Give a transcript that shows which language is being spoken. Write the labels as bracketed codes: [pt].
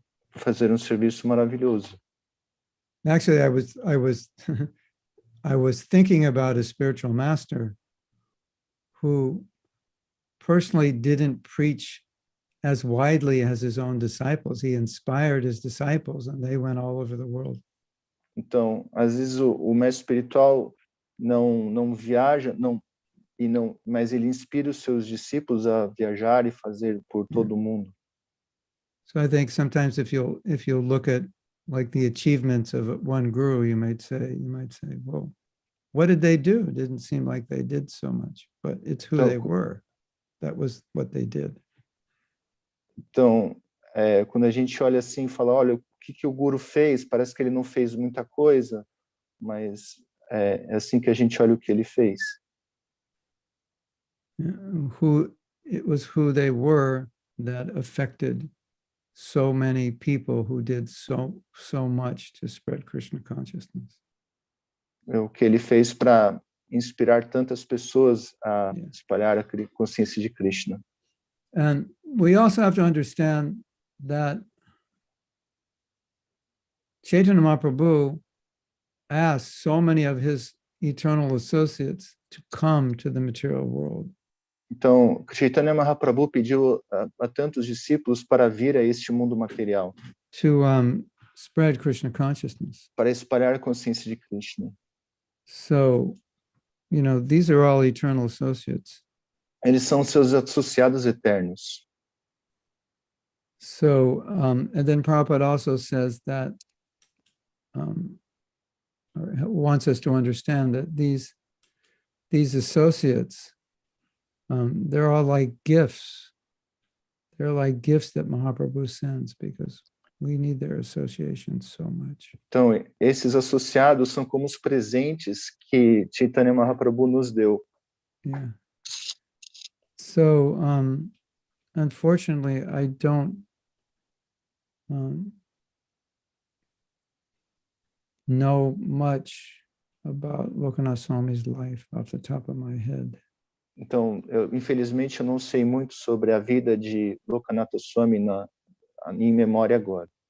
[pt] para fazer um serviço maravilhoso. [en] Actually, I was I was thinking about a spiritual master who personally didn't preach as widely as his own disciples. He inspired his disciples and they went all over the world. [pt] Então, às vezes o mestre espiritual não viaja, mas ele inspira os seus discípulos a viajar e fazer por todo o mundo. [en] So I think sometimes if you look at like the achievements of one guru, you might say, well, what did they do? It didn't seem like they did so much, but it's who they were. That was what they did. [pt] Então, quando a gente olha assim e fala, olha, o que o guru fez? Parece que ele não fez muita coisa, mas é assim que a gente olha o que ele fez. [en] It was who they were that affected so many people who did so much to spread Krishna consciousness. [pt] O que ele fez para inspirar tantas pessoas a espalhar a consciência de Krishna. [en] And we also have to understand that Chaitanya Mahaprabhu asked so many of his eternal associates to come to the material world. [pt] Então, Chaitanya Mahaprabhu pediu a tantos discípulos para vir a este mundo material. [en] To spread Krishna consciousness. [pt] Para espalhar a consciência de Krishna. [en] So, these are all eternal associates. [pt] Eles são seus associados eternos. [en] So, and then Prabhupada also says that, or wants us to understand that these associates, they're all like gifts. They're like gifts that Mahaprabhu sends because we need their association so much. [pt] Então, esses associados são como os presentes que Chaitanya Mahaprabhu nos deu. [en] Yeah. So, unfortunately, I don't know much about Lokanath Swami's life off the top of my head. [pt] Então, infelizmente, eu não sei muito sobre a vida de Lokanatha Swami em memória agora.